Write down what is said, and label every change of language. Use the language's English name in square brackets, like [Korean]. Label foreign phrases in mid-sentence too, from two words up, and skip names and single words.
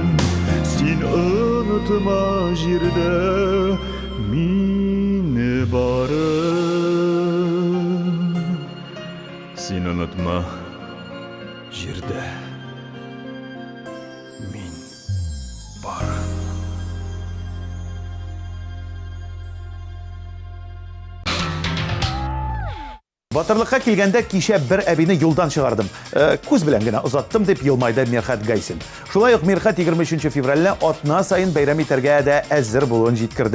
[Tatar] Sen unutma jirde min barın. Sen unutma jirde min barın. Батырлыкка килгәндә кичә бер әбине юлдан чыгардым. Күз белән генә озаттым дип елмайды Мирхат Гайсин. Шулай ук Мирхат 23 февральне атна сайын бәйрәм итәргә дә әзер булуын җиткерде.